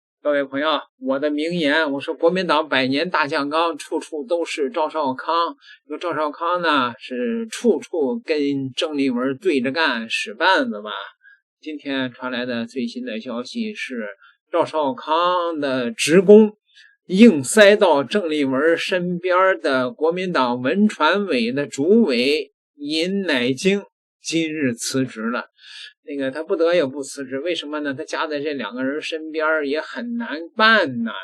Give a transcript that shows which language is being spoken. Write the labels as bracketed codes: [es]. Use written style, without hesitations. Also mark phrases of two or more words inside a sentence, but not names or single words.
[zh] 各位朋友，我的名言，我说国民党100年大酱缸，处处都是赵少康。这个赵少康呢，是处處跟郑麗文對着幹，使絆子吧。今天傳來的最新的消息是，趙少康的職工硬塞到鄭麗文身邊的國民黨文傳委的主委尹乃菁今日辭職了。那個他不得也不辭職，為什麼呢？他夾在這兩個人身邊也很難辦呢。